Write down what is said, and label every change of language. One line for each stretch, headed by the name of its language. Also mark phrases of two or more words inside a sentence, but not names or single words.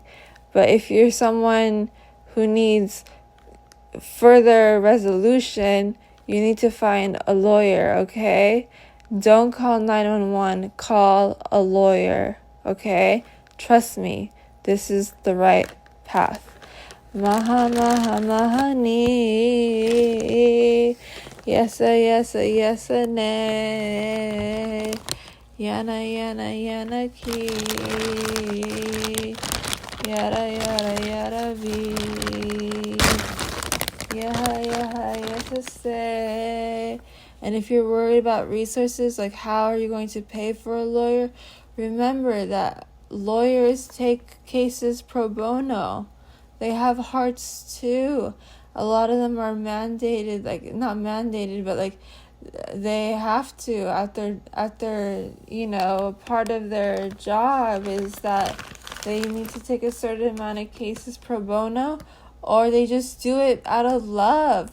English: But if you're someone who needs further resolution, you need to find a lawyer, okay? Don't call 911, call a lawyer, okay? Trust me, this is the right path. Maha maha mahani, yesa yesa yesa ne, yana yana yana ki, yada yada yada vi, yaha yaha yesa say. And if you're worried about resources, like how are you going to pay for a lawyer, remember that lawyers take cases
Latin: pro bono.
English: They have hearts too. A lot of them are mandated, like not mandated, but like they have to at their part of their job is that they need to take a certain amount of cases
Latin: pro bono,
English: or they just do it out of love.